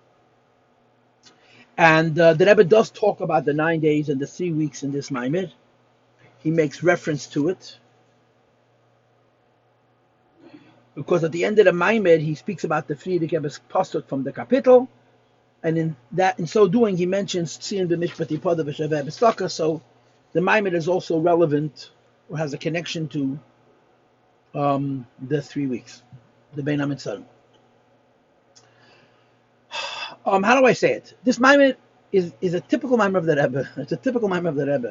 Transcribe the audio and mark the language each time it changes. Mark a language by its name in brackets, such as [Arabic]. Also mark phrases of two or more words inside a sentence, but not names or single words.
[English] And the Rebbe does talk about the 9 days and the 3 weeks in this Maimed. He makes reference to it. Because at the end of the Maimed, he speaks about the Friedrich Rebbe's Pasuk from the Kapitel. And in so doing, he mentions [Hebrew] Tzion b'Mishpati Pada v'Shaveh b'Staka. [English] So the Maimed is also relevant, or has a connection to the 3 weeks, the [Hebrew] Bein HaMitzarim. [English] How do I say it? This Maimed is a typical Maimed of the Rebbe. It's a typical Maimed of the Rebbe.